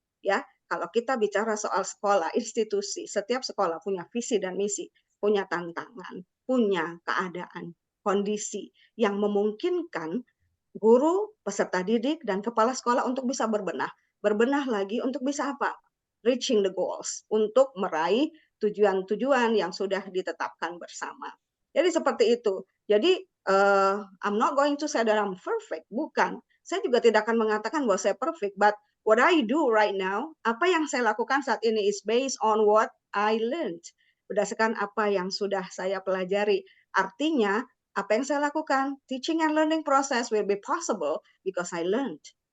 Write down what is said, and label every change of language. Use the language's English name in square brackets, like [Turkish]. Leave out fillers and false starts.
[Indonesian] Ya, kalau kita bicara soal sekolah, institusi, setiap sekolah punya visi dan misi, punya tantangan, punya keadaan, kondisi yang memungkinkan guru, peserta didik, dan kepala sekolah untuk bisa berbenah. Berbenah lagi untuk bisa apa? [English] Reaching the goals, [Indonesian] untuk meraih tujuan-tujuan yang sudah ditetapkan bersama. Jadi seperti itu. Jadi [English] I'm not going to say that I'm perfect. [Indonesian] Bukan. Saya juga tidak akan mengatakan bahwa saya perfect, [English] but what I do right now, [Indonesian] apa yang saya lakukan saat ini [English] is based on what I learned. [Indonesian] Berdasarkan apa yang sudah saya pelajari. Artinya, apa yang saya lakukan, [English] teaching and learning process will be possible because I learned.